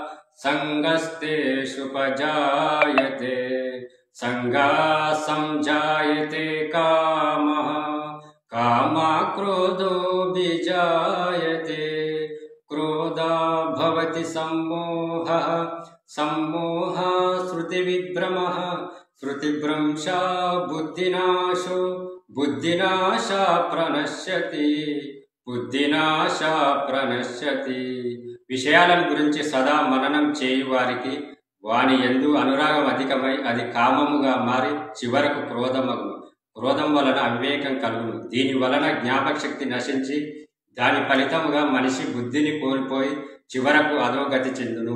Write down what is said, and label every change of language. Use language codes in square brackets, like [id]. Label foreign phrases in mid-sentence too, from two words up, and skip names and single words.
[sa] संगस्तेषुपजायते संगात् संजायते कामः कामात् क्रोधोऽभिजायते क्रोधात् भवति सम्मोहः सम्मोहात् स्मृतिविभ्रमः स्मृतिभ्रंशात् बुद्धिनाशो बुद्धिनाशा [te] ప్రణశ్యతి విషయాలను గురించి సదా మననం చేయు వారికి వాని యందు అనురాగం అధికమై అది కామముగా మారి చివరకు క్రోధమగును. క్రోధం వలన అవివేకం కలుగును. దీని వలన జ్ఞాపకశక్తి నశించి దాని ఫలితముగా మనిషి బుద్ధిని కోల్పోయి చివరకు అధోగతి చెందును.